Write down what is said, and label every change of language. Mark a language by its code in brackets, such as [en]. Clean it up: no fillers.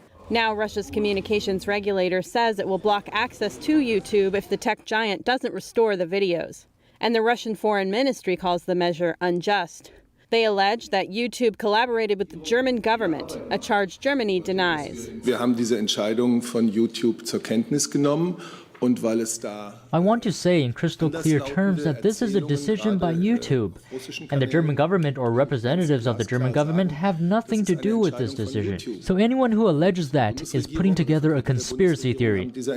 [en] Now Russia's communications regulator says it will block access to YouTube if the tech giant doesn't restore the videos. And the Russian Foreign Ministry calls the measure unjust. They allege that YouTube collaborated with the German government, a charge Germany denies. [de] Wir haben diese Entscheidung von YouTube zur Kenntnis genommen [en] I want to say in crystal clear terms that this is a decision by YouTube, and the German government or representatives of the German government have nothing to do with this decision. So anyone who alleges that is putting together a conspiracy theory.